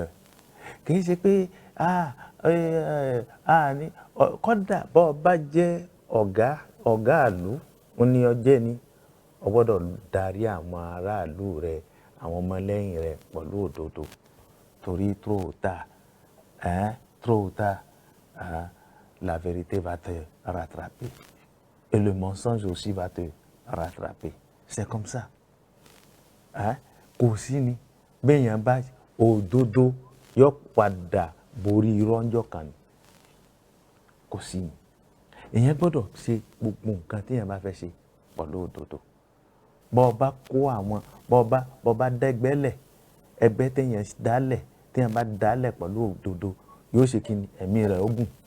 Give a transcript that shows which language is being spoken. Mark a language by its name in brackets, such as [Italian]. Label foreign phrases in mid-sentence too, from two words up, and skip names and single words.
[Yoruba] Kì í ṣe pé kódà bó bá jẹ́ ọ̀gá ìlú ní ọjẹ́ ni, o gbọ́dọ̀ darí àwọn aráàlú rẹ̀, àwọn ọmọlẹ́yìn rẹ̀ pẹ̀lú òdodo. [French] Torí trop tard, la vérité va te rattraper et le mensonge aussi va te rattraper. C'est comme ça. [Yoruba] Kò sí ni béèyàn bá òdodo yóò padà borí irọ́ ńjọ́ kan ni. Kò sí ni. Èèyàn gbọ́dọ̀ ṣe gbogbo nǹkan tí èèyàn bá fẹ́ ṣe pẹ̀lú òdodo. Bó bá kó àwọn bó bá dẹ́gbẹ́lẹ̀, ẹgbẹ́ téèyàn dálẹ̀ téèyàn bá dálẹ̀ pẹ̀lú òdodo yóò ṣe kí ni, ẹ̀mí rẹ̀ ó gùn.